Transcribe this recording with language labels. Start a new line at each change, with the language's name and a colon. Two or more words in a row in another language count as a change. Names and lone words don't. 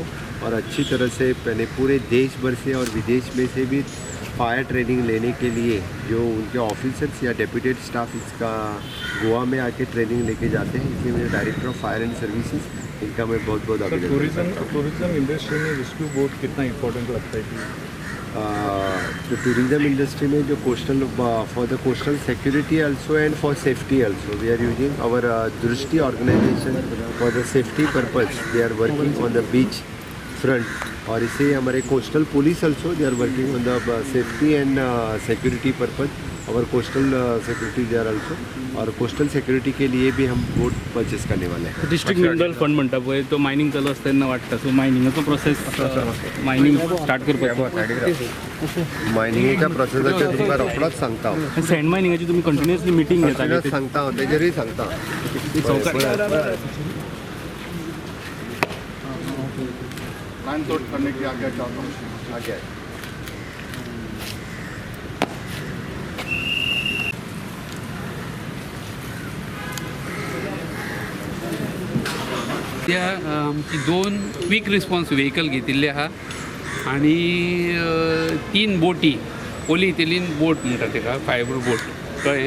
Hindi: और अच्छी तरह से मैंने पूरे देश भर से और विदेश में से भी
English: fire training
Hindi: लेने के लिए जो उनके ऑफिसर्स या
English: deputed staff
Hindi: इसका गोवा में आके ट्रेनिंग लेके जाते हैं. इसलिए मेरे
English: Director of Fire and Services
Hindi: इनका मैं बहुत बहुत अभिनंदन.
English: tourism industry
Hindi: में
English: rescue boat
Hindi: कितना इम्पोर्टेंट लगता है कि तो
English: tourism industry
Hindi: में जो
English: coastal for the coastal security also and for safety also we are using our Drishti organization for the safety purpose. They are working on the beach front.
Hindi: और इसे हमारे
English: coastal police also they are working on the safety and security purpose.
Hindi: और
English: coastal security they are also.
Hindi: और
English: coastal security
Hindi: के लिए भी हम
English: boat purchase
Hindi: करने वाले हैं.
English: District Mineral Fund
Konkani: म्हणटा पळय तो मायनिंग चालू आसतना वाटता. सो मायनिंगाचो प्रोसेस मायनिंग स्टार्ट करपाचो. मायनिंगेच्या प्रोसेसाचेर तुमकां रोखडोच सांगता हांव. सँड मायनिंगाची तुमी कंटिन्युअसली मिटींग घेता. सांगता हांव तेजेरूय सांगता.
Hindi: कान तोड़ करने की आज्ञा चाहता हूँ. आगे
Konkani: त्या आमची 2
English: quick response vehicle
Konkani: घेतिल्ले आहा आणि 3 बोटी
English: polyethylene boat
Konkani: म्हणटा तेका
English: fiber boat
Konkani: कळ्ळें.